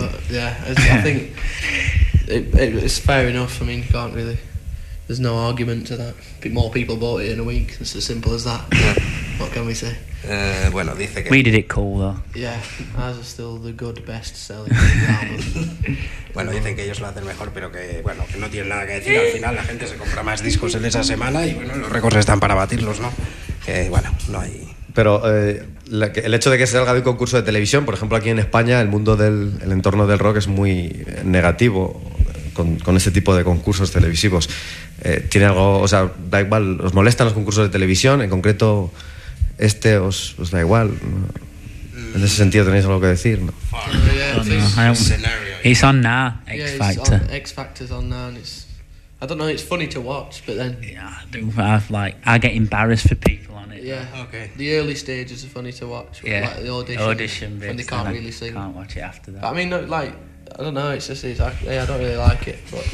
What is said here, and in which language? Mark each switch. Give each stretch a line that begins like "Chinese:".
English: Yeah, I think it's fair enough. I mean, you can't really, there's no argument to that. More people bought it in a week, it's as simple as that. What can we say?
Spanish: Bueno, dice que...
English: We did it cool, though. Yeah, ours are still the good best-selling album.
Spanish: Bueno, dicen que ellos lo hacen mejor, pero que, bueno, que no tienen nada que decir. Al final la gente se compra más discos en esa semana y, bueno, los récords están para batirlos, ¿no? Que, bueno, no hay... Pero el hecho de que salga de un concurso de televisión, por ejemplo, aquí en España, el mundo el entorno del rock es muy negativo con este tipo de concursos televisivos. ¿Tiene algo...? O sea, da igual, ¿os molestan los concursos de televisión? En concreto... Este os da igual, ¿no? En ese sentido tenéis algo que decir, ¿no?
English: He's on now, X Factor. Yeah, X Factor's on now, and I don't know, it's funny to watch, but then... Yeah, I get embarrassed for people on it. Yeah, okay. The early stages are funny to watch, yeah. Like the audition bits, when they can't really sing. Can't watch it after that. But, I mean, like, I don't know, it's just, I don't really like it, but...